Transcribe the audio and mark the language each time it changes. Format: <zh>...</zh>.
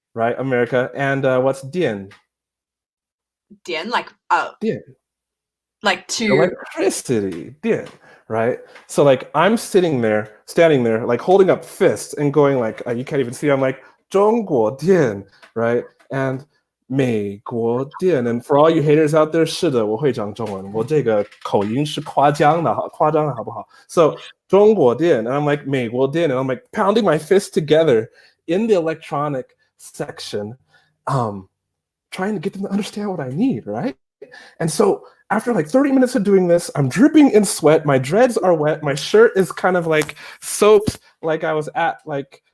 <en>Right, America. And what's 电? 电, like,</en> <zh>电.</zh> <en>Like to electricity, 电, right? So like I'm standing there, like holding up fists and going like, you can't even see, I'm like, 中国电, right?</en> <zh>And 美国电.</zh> <en>And for all you haters out there,</en> <zh>是的，我会讲中文，我这个口音是夸张的好不好?</zh> <en>So 中国电, and I'm like 美国电, and I'm like pounding my fists together in the electronic section, trying to get them to understand what I need, right? And so after like 30 minutes of doing this, I'm dripping in sweat, my dreads are wet, my shirt is kind of like soaked, like I was at like</en>